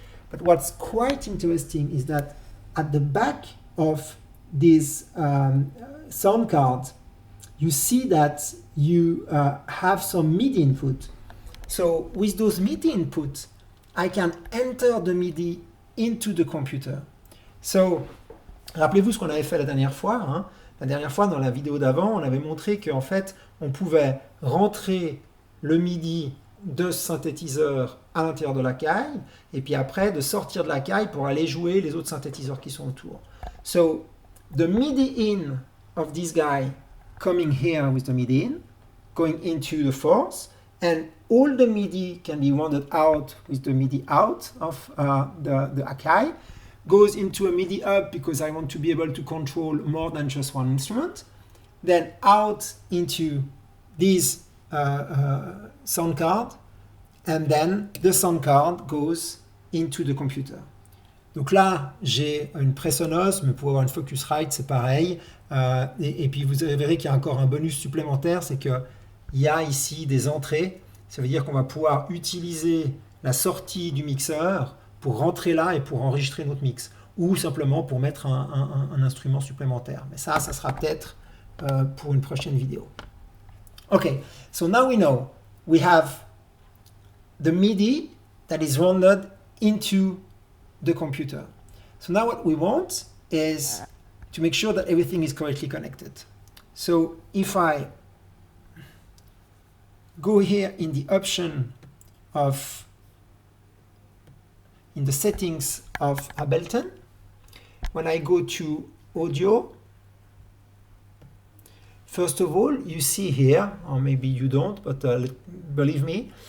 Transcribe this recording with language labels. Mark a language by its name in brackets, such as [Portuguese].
[English] But what's quite interesting is that at the back of this sound card, you see that you have some MIDI input. So with those MIDI inputs, I can enter the MIDI into the computer. [French] So, rappelez-vous ce qu'on avait fait la dernière fois. Hein. La dernière fois, dans la vidéo d'avant, on avait montré qu'en fait, on pouvait rentrer le MIDI de ce synthétiseur à l'intérieur de l'Akai, et puis après, de sortir de l'Akai pour aller jouer les autres synthétiseurs qui sont autour. [English] So, the MIDI in of this guy coming here with the MIDI in, going into the Force, and all the MIDI can be rounded out with the MIDI out of the Akai, goes into a MIDI up because I want to be able to control more than just one instrument, then out into this sound card, and then the sound card goes into the computer. [French] Donc là, j'ai une Presonus, mais pour avoir une Focusrite, c'est pareil. Et puis vous verrez qu'il y a encore un bonus supplémentaire, c'est qu'il y a ici des entrées. Ça veut dire qu'on va pouvoir utiliser la sortie du mixeur pour rentrer là et pour enregistrer notre mix, ou simplement pour mettre un instrument supplémentaire. Mais ça sera peut-être pour une prochaine vidéo. [English] Okay, so now we know we have the MIDI that is rounded into the computer. So now what we want is to make sure that everything is correctly connected. So if I go here in the option of, in the settings of Ableton, when I go to audio, first of all, you see here, or maybe you don't, but believe me.